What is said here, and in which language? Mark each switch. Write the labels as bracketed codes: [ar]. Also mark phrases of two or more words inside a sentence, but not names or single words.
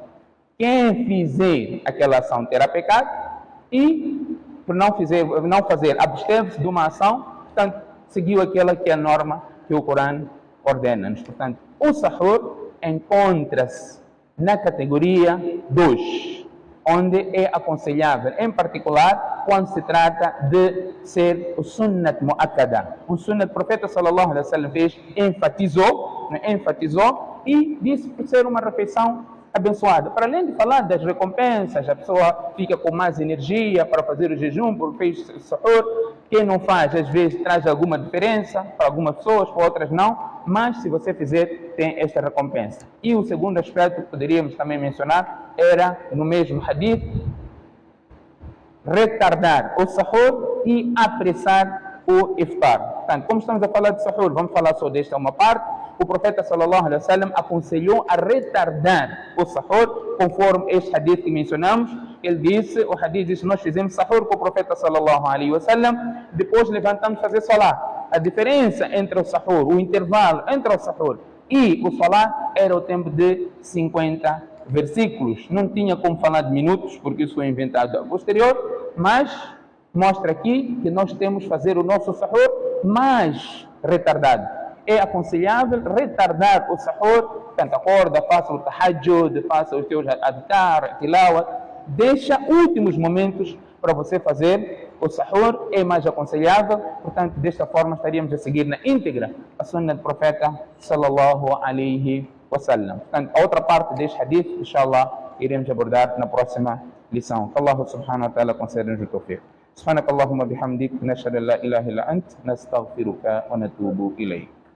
[pt] Quem fizer aquela ação terá pecado, e por não fazer, abster-se de uma ação, portanto, seguiu aquela que é a norma que o Corão ordena-nos. Portanto, o sahur encontra-se na categoria 2, onde é aconselhável, em particular, quando se trata de ser o [ar] سنة مؤكدة. [pt] O sunnat, o profeta [ar] صلى الله عليه وسلم [pt] enfatizou e disse por ser uma refeição abençoada. Para além de falar das recompensas, a pessoa fica com mais energia para fazer o jejum, porque fez sahur. Quem não faz, às vezes, traz alguma diferença para algumas pessoas, para outras não, mas se você fizer, tem esta recompensa. E o segundo aspecto que poderíamos também mencionar era, no mesmo hadith, retardar o sahur e apressar o iftar. Portanto, como estamos a falar de sahur, vamos falar só desta uma parte. O profeta [ar] صلى الله عليه وسلم [pt] aconselhou a retardar o sahur, conforme este hadith que mencionamos. Ele disse, o hadith diz, nós fizemos sahur com o profeta [ar] صلى الله عليه وسلم, [pt] depois levantamos fazer salah. A diferença entre o sahur, o intervalo entre o sahur e o salah era o tempo de 50 versículos. Não tinha como falar de minutos, porque isso foi inventado a posterior, mas mostra aqui que nós temos que fazer o nosso sahur mais retardado. É aconselhável retardar o sahur, portanto, acorda, faça o tahajjud, faça os teus adhkar, tilawat, deixa últimos momentos para você fazer o sahur, é mais aconselhável. Portanto, desta forma estaríamos a seguir na íntegra a sunna do profeta [ar] صلى الله عليه وسلم. [pt] Portanto, a outra parte deste hadith, inshallah, iremos abordar na próxima lição. Que [ar] الله سبحانه وتعالى [pt] conceda-nos o tawfiq. [ar] سبحانك اللهم بحمدك نشهد ان لا اله الا انت نستغفرك ونتوب اليك